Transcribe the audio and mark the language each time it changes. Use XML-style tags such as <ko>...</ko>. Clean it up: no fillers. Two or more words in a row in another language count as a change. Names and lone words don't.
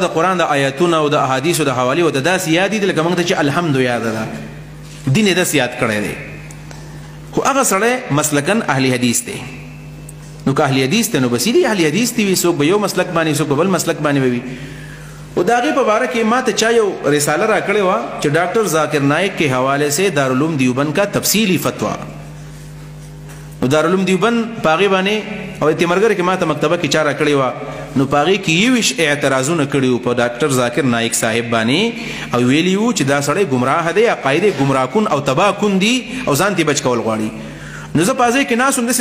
<ps>قرآن د آیاتونو او د احادیثو د حوالې او د داسې یاد دي لکه موږ ته چې الحمد یاده ده دین یې داسې یاد کړی دی خو هغه سړی مسلکن اهل حدیث دی نو که اهل حدیث دی نو بس دي اهل حدیث دی وي څوک به یو مسلک باندې څوک به بل مسلک باندې به وي او د هغې په باره کې ما ته چا یو رساله راکړې وه چې ډاکټر ذاکر نائک</ps> <ur>کے حوالے سے دارالعلوم دیوبند کا تفصیلی فتوا</ur> <ps>نو دارالعلوم دیوبند په هغې باندې او اتمرګر کې ما ته مکتبه کې چا راکړې وه نو په هغې کې 21 اعتراضونه کړي وو په ډاکټر ذاکر نائک صاحب باندې او ویلي وو چې دا سړی ګمراه دی عقاید یې ګمراه کن او تباه کن دي او ځان ترې بچ کول غواړي نو زه په هغې کې ناست وم داسې</ps>